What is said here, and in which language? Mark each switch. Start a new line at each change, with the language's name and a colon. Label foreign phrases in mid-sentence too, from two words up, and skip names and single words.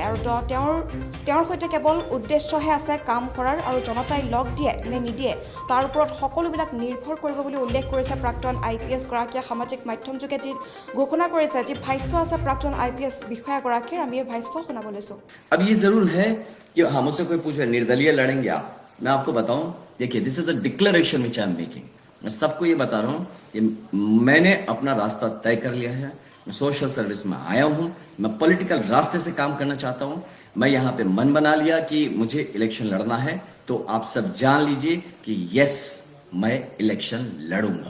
Assamese: আৰু তেওঁৰ সৈতে কেৱল উদ্দেশ্যহে আছে কাম কৰাৰ আৰু জনতাই লগ দিয়ে নে নিদিয়ে তাৰ ওপৰত সকলোবিলাক নিৰ্ভৰ কৰিব বুলি উল্লেখ কৰিছে প্ৰাক্তন IPS গৰাকীয়ে। সামাজিক মাধ্যমযোগে যি ঘোষণা কৰিছে, যি ভাষ্য আছে প্ৰাক্তন IPS বিষয়াগৰাকীৰ, আমি এই ভাষ্য শুনাব লৈছোঁ।
Hindi: अब ये जरूर है कि हाँ, मुझसे कोई पूछ रहा है निर्दलीय लड़ेंगे आप, मैं आपको बताऊं, देखिए
English: this is a declaration which I am making.
Hindi: मैं सबको ये बता रहा हूं कि मैंने अपना रास्ता तय कर लिया है। मैं
English: social service
Hindi: में आया हूं, मैं पॉलिटिकल रास्ते से काम करना चाहता हूं। मैं यहाँ पे मन बना लिया कि मुझे इलेक्शन लड़ना है, तो आप सब जान लीजिए कि यस, मैं इलेक्शन लड़ूंगा।